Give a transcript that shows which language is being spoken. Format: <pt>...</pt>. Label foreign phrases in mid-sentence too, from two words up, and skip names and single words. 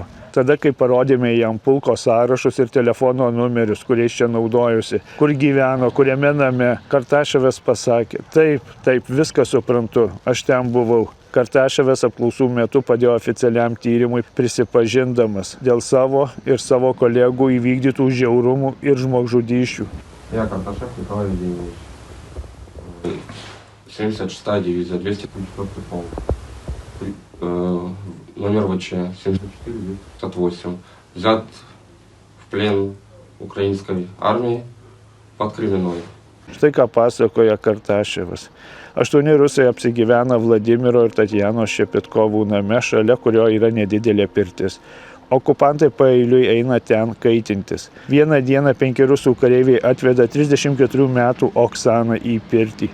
<lt>Tada, kai parodėme jam pulko sąrašus ir telefono numerius, kuriais čia naudojusi, kur gyveno, kuriame name, Kartaševas pasakė, taip, viską suprantu, aš ten buvau. Kartaševas apklausų metu padėjo oficialiam tyrimui, prisipažindamas dėl savo ir savo kolegų įvykdytų žiaurumų ir žmogžudysčių.</lt> <ru>Я Карташев Николай Евгеньевич, 76-я дивизия, 204-й полк, номер ВЧ 74-58, взят в плен украинской армии под Кременной.</ru> <lt>Štai ką pasakoja Kartaševas. 8 rusai apsigyvena Vladimiro ir Tatjanos Šepetkovų name, šalia kurio yra nedidelė pirtis. Okupantai paeiliui eina ten kaitintis. Vieną dieną 5 rusų kareiviai atveda 34 metų Oksaną į pirtį.</lt>